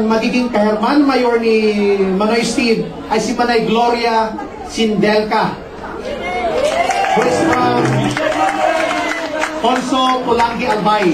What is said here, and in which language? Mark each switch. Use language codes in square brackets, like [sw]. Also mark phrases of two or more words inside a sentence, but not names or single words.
[bik] magiging kaherman mayor ni Manoy Steve ay si Manay Gloria Sindelca. [en] Who is from Ponso, Pulangi, Albay.